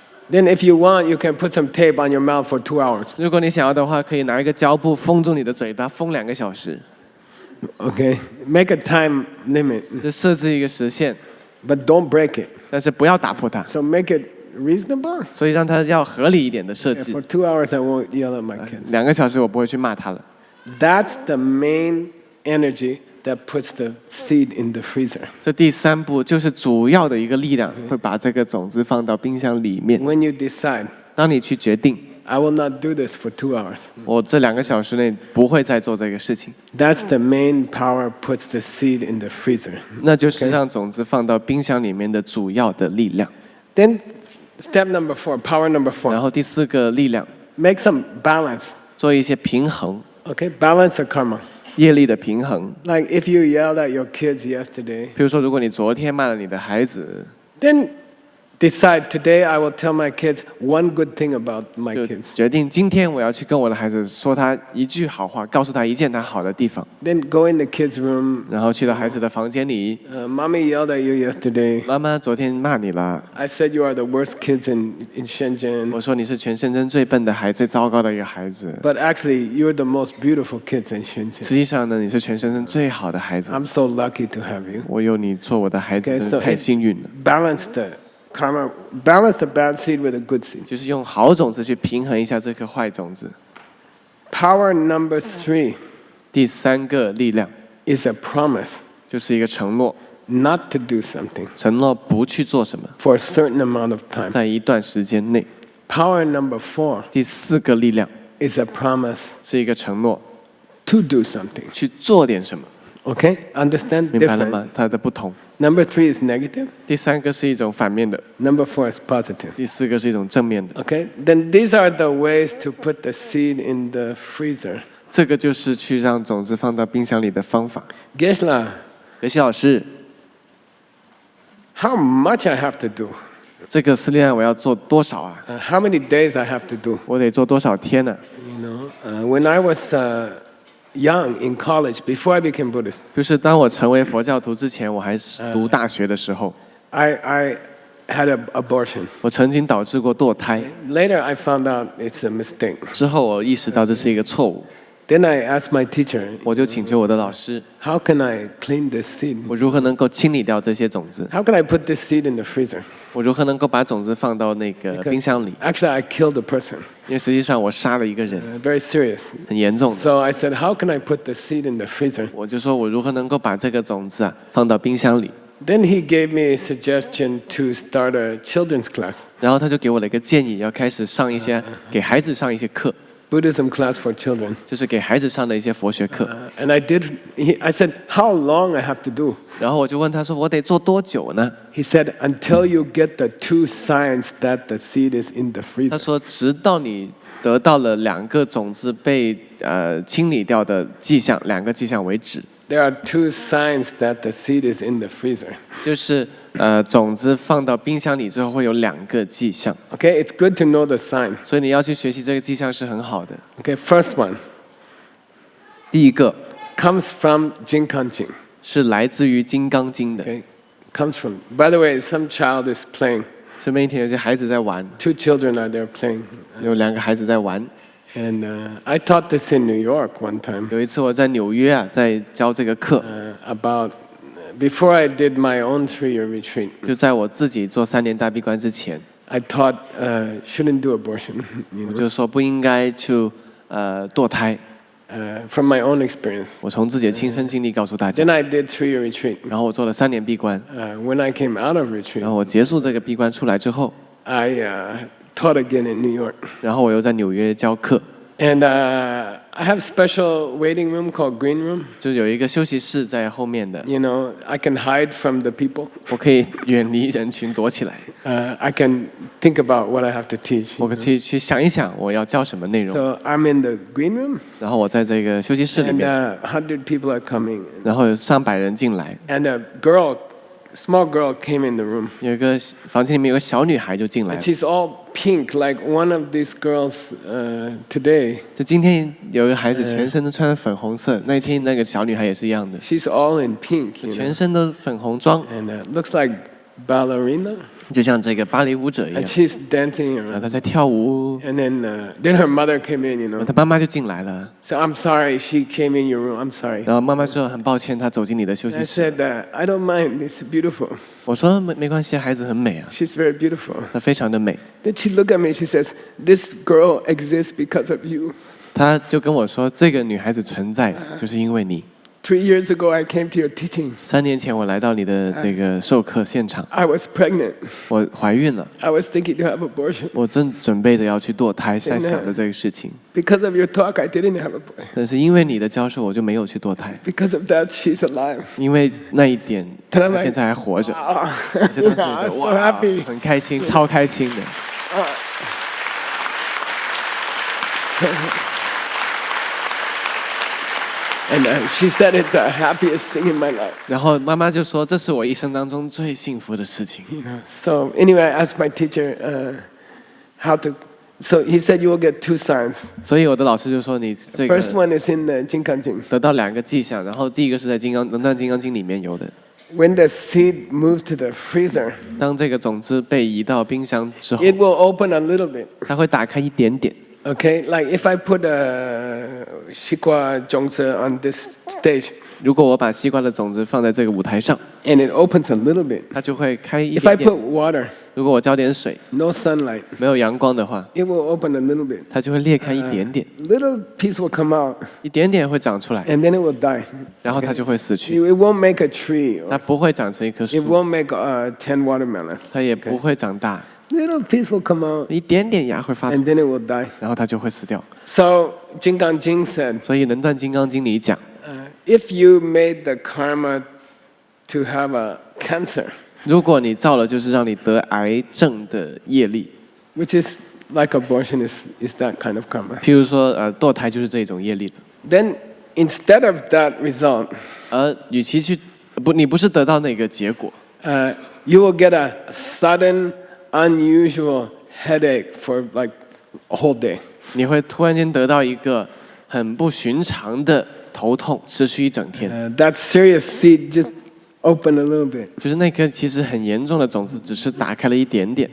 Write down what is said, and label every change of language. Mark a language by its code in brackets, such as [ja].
[en] Then if you want, you can put some tape on your mouth for 2 hours. [zh] 如果你想要的话，可以拿一个胶布封住你的嘴巴，封2个小时， [en] Okay? Make a time limit, [zh] 就设置一个时限， [en] but don't break it. [zh] 但是不要打破它。 [en] So make it reasonable. [zh] 所以让它要合理一点的设 [en] Yeah, [zh] 计 [en] for。 2 hours, I won't yell at my kids. [zh] 2个小时我不会去骂他了。 [en] That's the main energy that puts the seed in the freezer. [zh] 这第3步就是主要的一个力量，会把这个种子放到冰箱里面。 [en] When you decide, [zh] 当你去决定， [en] I will not do this for 2 hours. [zh] 我这2个小时内不会再做这个事情， [en] That's the main power puts the seed in the freezer. [zh] 那就是让种子放到冰箱里面的主要的力量。 [en] Then step number 4, power number [zh] 然 [en] 4, [zh] 后第4个力量， [en] make some balance. [zh] 做一些平衡， [en] Okay, balance the karma. [zh] 业力的平衡。 [en] Like if you yelled at your kids yesterday, [zh] 比如说，如果你昨天骂了你的孩子， [en] then decide today I will tell my kids one good thing about my [zh] 就 [en] kids. [zh] 决定今天我要去跟我的孩子说他一句好话，告诉他一件他好的地方， [en] Then go in the kids' room. [zh] 然后去到孩子的房间里， [en] Mommy yelled at you yesterday. [zh] 妈妈昨天骂你了， [en] I said you are the worst kids in Shenzhen. [zh] 我说你是全深圳最笨的孩子，最糟糕的一个孩子。 [en] But actually, you're the most beautiful kids in [zh] 实 [en] Shenzhen. [zh] 际上呢，你是全深圳最好的孩子。 [en] I'm so lucky to have you. [zh] 我有你做我的孩子， [en] Okay, [zh] 真 [en] so [zh] 是太 [en] it [zh] 幸运了。 [en] balance the karma, balance the bad seed with a good seed. [zh] 就是用好种子去平衡一下这颗坏种子。 [en] Power number 3 [zh] 第3个力量 [en] is a promise [zh] 就是一个承诺， [en] not to do something [zh] 承诺不去做什么， [en] for a certain amount of time. [zh] 在一段时间内。 [en] Power number 4 [zh] 第4个力量 [en] is a promise [zh] 是一个承诺， [en] to do something. [zh] 去做点什么， [en] Okay? Understand? [zh] 明白了 [en] Different. [zh] 吗？它的不同。 [en] Number 3 is negative. [zh] 第3个是一种反面的， [en] Number 4 is positive. [zh] 第4个是一种正面的。 [en] Okay? Then these are the ways to put the seed in the freezer. [zh] 这个就是去让种子放到冰箱里的方法。 [en] Gesla, [zh] 可惜老师， [en] how much I have to do? [zh] 这个斯利安我要做多少啊？ [en] How many days I have to do? [zh] 我得做多少天呢、 [en] You know, when I was young in college, before I became Buddhist, [zh] 就是当我成为佛教徒之前，我还是读大学的时候， [en] I had an abortion. [zh] 我曾经导致过堕胎， [en] Later, I found out it's a mistake. [zh] 之后我意识到这是一个错误， [en] Then I asked my teacher, [zh] 我就请求我的老师， [en] how can I clean this seed? [zh] 我如何能够清理掉这些种子？ [en] How can I put this seed in the freezer? [zh] 我如何能够把种子放到那个冰箱里？ [en] Actually, I killed a person. [zh] 因为实际上我杀了一个人， [en] Very serious. [zh] 很严重的。 [en] So I said, how can I put the seed in the freezer? [zh] 我就说我如何能够把这个种子放到冰箱里？ [en] Then he gave me a suggestion to start a children's class, [zh] 然后他就给我了一个建议，要开始上一些给孩子上一些课， [en] Buddhism class for children. [zh] 就是给孩子上的一些佛学课。 [en] And I did. I said, how long I have to do? [zh] 然后我就问他说：“我得做多久呢 [en] He said, until you get the 2 signs that the seed is in the？” [zh] 他 [en] freezer. [zh] 说：“直到你得到了2个种子被清理掉的迹象，2个迹象为止。 [en] There are 2 signs that the seed is in the freezer. [zh] 就是种子放到冰箱里之后会有2个迹象， [en] Okay, it's good to know the sign. [zh] 所以你要去学习这个迹象是很好的。 [en] Okay, first one [zh] 第一个 [en] comes from Jinkanjing. [zh] 是来自于《金刚经》的。 [en] Okay, comes from. By the way, some child is playing. [zh] 顺便一提，有些孩子在玩， [en] 2 children are there playing. [zh] 有2个孩子在玩。 [en] And I taught this in New York one time [zh] 有一次我在纽约在教这个课， [en] about before I did my own 3-year retreat. [zh] 就在我自己做3年大闭关之前， [en] I taught shouldn't do abortion. [zh] 我就说不应该去堕胎。 [en] From my own experience. [zh] 我从自己的亲身经历告诉大家 [en] Then。 I did 3-year retreat. [zh] 然后我做了3年闭关， [en] When I came out of [zh] 然 [en] retreat, [zh] 后我结束这个闭关出来之后， [en] I taught again in New York. [zh] 然后我又在纽约教课， [en] And I have special waiting room called green room. [zh] 就有一个休息室在后面的， [en] You know, I can hide from the people. [zh] 我可以远离人群躲起来， [en] I can think about what I have to teach. [zh] 我可以去想一想我要教什么内容。 [en] So I'm in the green room, [zh] 然后我在这个休息室里 [en] and [zh] 面， [en] 100 people are coming. [zh] 然后有上百人进来， [en] And small girl came in the room. [zh] 有一个房间里面有个小女孩就进来了。 [en] she's all pink, like one of these girls today. [zh] 就今天有一个孩子全身都穿的粉红色，那天那个小女孩也是一样的， [en] She's all in pink, [zh] 就 [en] you [zh] 全 [en] know. [zh] 身都粉红装， [en] And looks like ballerina. [zh] 就像这个芭蕾舞者一样 [en] And。 she's dancing [zh] 然后 [en] around. [zh] 她在跳舞， [en] And then her mother came in, you [zh] 然后 [en] know. [zh] 她妈妈就进来了， [en] So I'm sorry, she came in your room. I'm sorry. [zh] 然后妈妈说很抱歉，她走进你的休 [en] I [zh] 息室。 [en] said, I don't mind. It's beautiful. [zh] 我说没关系，孩子很美啊， [en] She's very beautiful. [zh] 她非常的美。 [en] Then she looked at me. She says, this girl exists because of you. [zh] 她就跟我说，这个女孩子存在就是因为你。 [en] 3 years ago, I came to your teaching. [zh] 3年前我来到你的这个授课现场， [en] I was pregnant. [zh] 我怀孕了， [en] I was thinking to have abortion. [zh] 我正准备着要去堕胎，在想着这个事情。 [en] Because of your talk, I didn't have a boy. [zh] 但是因为你的教授，我就没有去堕胎， [en] Because of that, she's alive. [zh] 因为那一点，她来她现在还活着， Ah, 我就当时觉 [en] I'm so [zh] 哇 [en] happy. [zh] 很开心，超开心的。 [en] So, and she said it's the happiest thing in my life. [zh] 然后妈妈就说，这是我一生当中最幸福的事情。 [en] You know. So anyway, I asked my teacher how to. So he said you will get 2 signs. [zh] 所以我的老师就说，你这个 [en] First one is in the Jinkanjing. [zh] 得到2个迹象，然后第一个是在能断金刚经里面有的。 [en] When the seed moves to the freezer, [zh] 当这个种子被移到冰箱之后， [en] it will open a little bit. [zh] 它会打开一点点。 [en] Okay, like if I put a [zh] shikwa zhongzi [en] on this stage [zh] 如果我把西瓜的种子放在这个舞台上， [en] and it opens a little bit. [zh] 它就会开一 [en] If I [zh] 点 [en] put [zh] 点。 [en] water, [zh] 如果我浇点水， [en] no sunlight, [zh] 没有阳光的话， [en] it will open a little bit. [zh] 它就会裂开一点点， [en] Little piece will come out [zh] 一点点会长出来， [en] and then it will die. [zh] 然后它就会死去。 [en] It won't make a tree. [zh] 它不会长成一棵 [en] It [zh] 树， [en] won't make 10 watermelons. [zh] 它也不会长大， [en] Little piece will come out [zh] 一点点芽会发出 [en] and，then it will die. [zh] 然后它就会死掉。 [en] So Jingang Jing said, [zh] 所以《能断金刚经》里讲， [en] if you made the karma to have a cancer, [zh] 如果你造了就是让你得癌症的业力， [en] which is like abortion is that kind of karma, [zh] 譬如说堕胎就是这种业力了。 [en] then instead of that result, [zh] 而与其去你不是得到那个结果， [en] you will get a sudden, unusual headache for like a whole day. [zh] 你会突然间得到一个很不寻常的头痛，持续一整天。 [en] That serious seed just open a little bit, [zh] 就是那颗其实很严重的种子，只是打开了一点点，